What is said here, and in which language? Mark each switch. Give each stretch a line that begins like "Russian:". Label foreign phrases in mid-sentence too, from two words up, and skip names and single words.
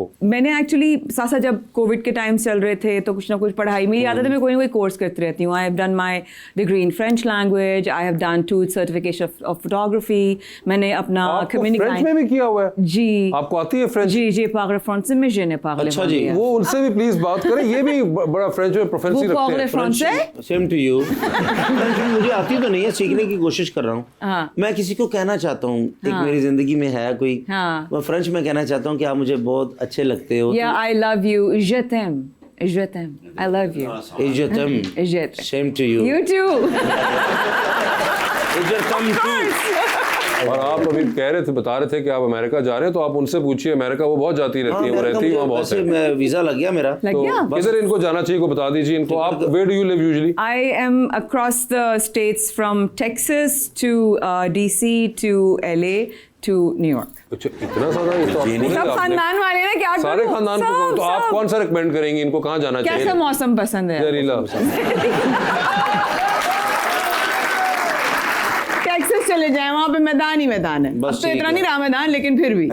Hindi: मैंने एक्चुअली साथ साथ जब कोविड के टाइम चल रहे थे तो कुछ ना कुछ पढ़ाई, मेरी आदत है मैं कोई ना कोई कोर्स करती रहती हूँ।
English: I have done my degree in French language, I have done 2 certification of photography.
Hindi: मैंने अपना फ्रेंच में भी किया हुआ है? जी। आपको आती है फ्रेंच? जी जी, पागल फ्रांस में
French: je ne parle
Hindi: अच्छा जी, वो उनसे भी प्लीज बात करें, ये भी बड़ा फ्रेंच में प्रोफेंसी रखते हैं। फ्रांस है।
English: Same to you.
Hindi: मुझे आती तो नहीं है, सीखने की कोशिश कर रहा हूँ। हाँ। मैं किसी को कहना चाहता हूँ, एक मेरी जिंदगी में है कोई, मैं फ्रेंच में कहना चाहता हूँ कि आप मुझे बहुत अच्छे लगते हो।
English: या I love you,
French: je t'aime, je t'aime,
English: I love you,
French: Je t'aime. je t'aime.
English: Same to you. You too.
French: Je t'aime too.
Hindi: और आप अभी कह रहे थे, बता रहे थे कि आप अमेरिका जा रहे हैं, तो आप उनसे पूछिए, अमेरिका वो बहुत जाती रहती है, वो रहती है वहाँ बहुत है। मैं वीजा लग गया मेरा। लग गया? तो किधर इनको जाना चाहिए को बता दीजिए इनको।
English: आप where do you live usually? I am across the states from Texas to DC to LA to New York.
Hindi: अच्छा, इतना सारा? ये तो आप सब खानदान वाले ना, क्या सारे करूं? खानदान को, तो आप कौन सा रिकमेंड करेंगे इनको, कहाँ जाना चाहिए? कैसा मौसम पसंद है? जहरीला। टेक्सास चले जाएं, वहाँ पे मैदान ही मैदान है। अब तो इतना नहीं रहा मैदान, लेकिन फिर भी